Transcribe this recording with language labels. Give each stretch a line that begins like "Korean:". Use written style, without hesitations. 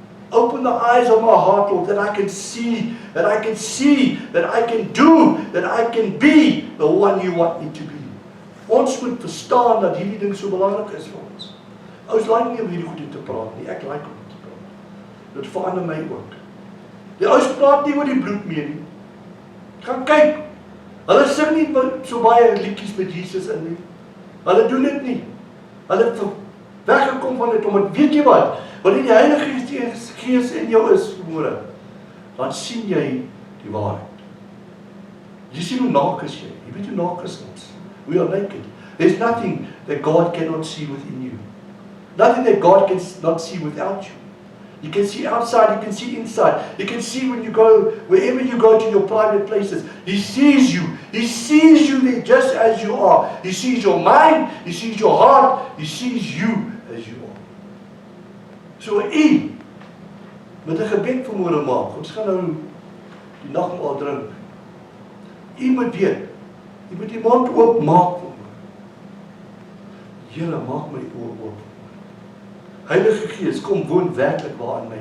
English: Open the eyes of my heart, Lord, that I can see, that I can do, that I can be the one you want me to be.
Afrikaans: Ons moet verstaan dat hierdie ding so belangrik is vir ons. Ons like nie om hierdie goed te praat nie, ek like om te praat. Dit verander my ook. Die ouens praat nie oor die bloed meer nie. Gaan kyk. Hulle sing nie so baie liedjies met Jesus in nie. Hulle doen dit nie. Hulle het weggekom van dit, omdat weet jy wat? Wanneer die Heilige Gees in jou is, vanmôre, dan sien jy die waarheid. Jy sien hoe naak is jy. Jy weet hoe naak is ons.
English: We are naked. There's nothing that God cannot see within you. Nothing that God cannot see without you. You can see outside, you can see inside. You can see when you go, wherever you go to your private places. He sees you. He sees you there just as you are. He sees your mind, He sees your heart, He sees you as you are.
Afrikaans: So U, met 'n gebed vanmôre maak. Ons gaan nou die nagmaal drink. U moet weet, U moet die mond oop maak vanmôre. Here, maak my oë oop. Heilige Gees, kom woon werklik waar in my.